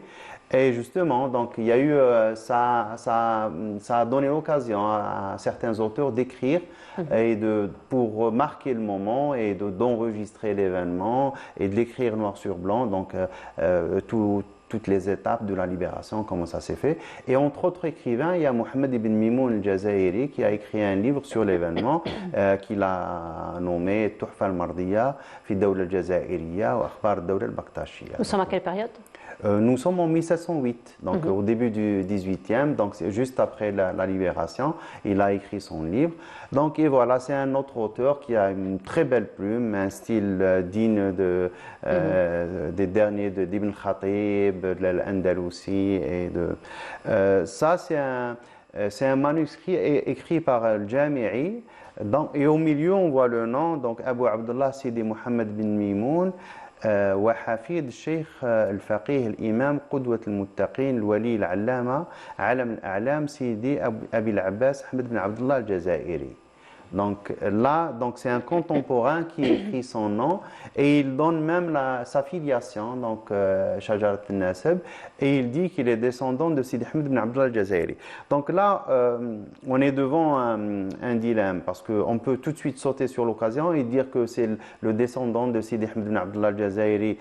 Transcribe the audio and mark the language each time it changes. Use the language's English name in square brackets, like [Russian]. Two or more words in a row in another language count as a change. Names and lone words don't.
[French] Et justement, donc, il y a eu, ça a donné l'occasion à certains auteurs d'écrire et pour marquer le moment et d'enregistrer l'événement et de l'écrire noir sur blanc, donc toutes les étapes de la libération, comment ça s'est fait. Et entre autres écrivains, il y a Mohamed ibn Mimoun al-Jazairi qui a écrit un livre sur l'événement qu'il a nommé Tuhfa al-Mardiya fi Dawla al-Jazairiya wa Akhbar Dawla al-Baktashiya. Nous sommes à quelle période? Nous sommes en 1708, donc au début du 18e, donc c'est juste après la libération, il a écrit son livre. Donc et voilà, c'est un autre auteur qui a une très belle plume, un style digne des derniers d'Ibn Khatib, de l'Andalousie et ça c'est un manuscrit écrit par Al-Jami'i. Et au milieu on voit le nom, donc Abu Abdullah Sidi Mohamed bin Mimoun. [Arabic] وحفيد الشيخ الفقيه الإمام قدوة المتقين الولي العلامة علم الأعلام سيدي أبي العباس أحمد بن عبد الله الجزائري. [French] Donc là, c'est un contemporain qui écrit son nom et il donne même sa filiation, donc [Arabic] شجرة النسب, [French] et il dit qu'il est descendant de Sidi Ahmed ibn Abdullah al-Jazairi. Donc là, on est devant un dilemme parce qu'on peut tout de suite sauter sur l'occasion et dire que c'est le descendant de Sidi Ahmed ibn Abdullah al-Jazairi.